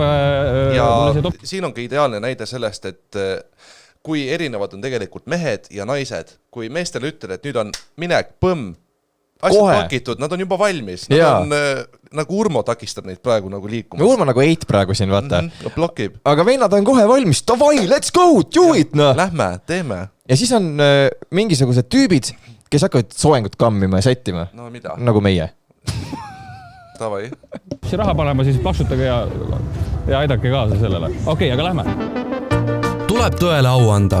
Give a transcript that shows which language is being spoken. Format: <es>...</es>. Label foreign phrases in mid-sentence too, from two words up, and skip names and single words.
<et>siin on ka ideaalne näide sellest, et kui erinevad on tegelikult mehed ja naised, kui meestele ütled, et nüüd on minek, põmm, asjad pakitud, nad on juba valmis. Nad on, nagu Urmo takistab neid praegu nagu liikumas. Urmo nagu eit praegu siin, vaata. Blokib. Aga vennad on kohe valmis. Davai,</et> <en>let's go, do it, no!</en> <et>Lähme, teeme. Ja siis on mingisugused tüübid, kes hakkavad soengut kammima ja sättima. No mida? Nagu meie. Tavai. See raha panema, siis plaksutage ja aidake kaasa sellele. Okei, aga lähme. Tuleb tõele au anda.</et>